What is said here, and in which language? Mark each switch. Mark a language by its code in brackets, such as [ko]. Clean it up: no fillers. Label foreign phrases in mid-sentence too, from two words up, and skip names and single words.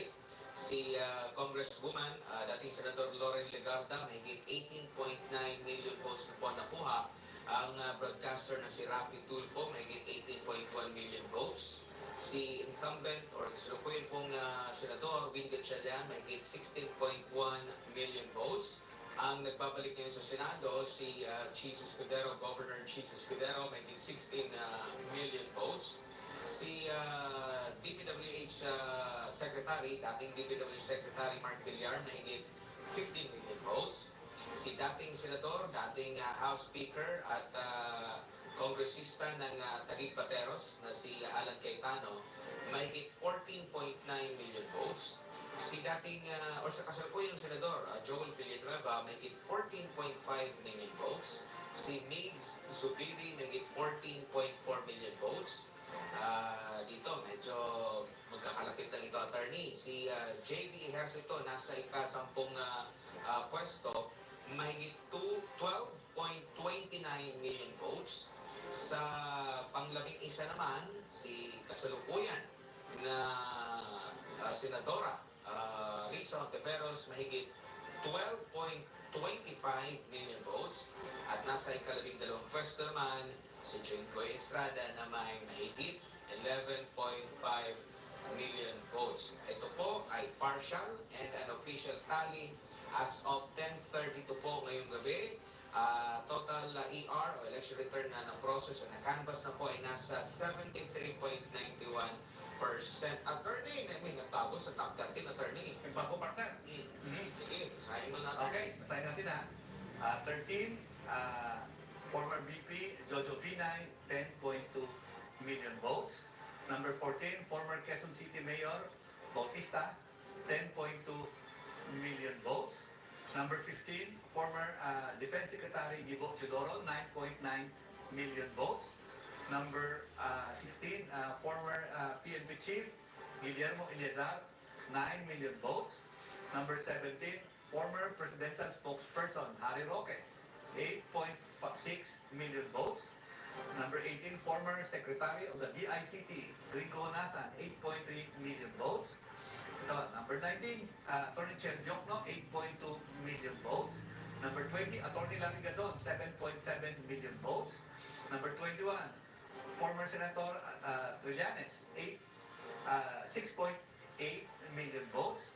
[tl] Si Congresswoman, dating Senador Loren Legarda, mahigit 18.9 [en] million votes [tl] na po nakuha. Ang broadcaster na si Rafi Tulfo, mahigit 18.1 [en] million votes. [tl] Si incumbent or kasalukuyan pong Senador Win Gatchalian, mahigit 16.1 [en] million votes. [tl] Ang nagbabalik ngayon sa Senado, si Chis Escudero, Governor Chis Escudero, may 16 [en] million votes. [tl] Si [en] DPWH Secretary, [tl] dating [en] DPWH Secretary [tl] Mark Villar, may 15 [en] million votes. [tl] Si dating Senador, dating [en] House Speaker [tl] at Kongresista ng Taguig Pateros na si Alan Cayetano, may 14.9 [en] million votes. [tl] Si dating, or sa kasalukuyang Senador, Joel Villanueva, may 14.5 [en] million votes. [tl] Si Migs Zubiri, may 14.4 [en] million votes. [tl] Dito, medyo magkakalapit lang ito, attorney. Si JV Ejercito, nasa ika-10 pwesto, mahigit 12.29 [en] million votes. [tl] Sa pang-11 naman, si kasalukuyan na Senadora Risa Ontiveros, mahigit 12.25 [en] million votes. [tl] At nasa ika-12 pwesto naman, si Jingo Estrada na may mahigit 11.5 [en] million votes. [tl] Ito po ay [en] partial and an official tally as of [tl] 10:32 po ngayong gabi. [en] Total ER [tl] o [en] election return [tl] na process o na canvas na po ay nasa 73.91%. Attorney, may nagbago sa top 13, attorney. Nagbago, partner. Sige, basahin mo natin. [en] Okay, [tl] basahin natin, ha? [en] 13, former VP Jojo Binay, 10.2 million votes. Number 14, former Quezon City Mayor Bautista, 10.2 million votes. Number 15, former Defense Secretary Gibo Chidoro, 9.9 million votes. Number 16, former PNP Chief Guillermo Eleazar, 9 million votes. Number 17, former Presidential Spokesperson Harry Roque, 8.6 million votes. Number 18, former Secretary of the DICT, Gringo Nasan, 8.3 million votes. Ito, number 19, Attorney Chen Diokno, 8.2 million votes. Number 20, Attorney Larry Gadon, 7.7 million votes. Number 21, former Senator Trillanes, 6.8 million votes.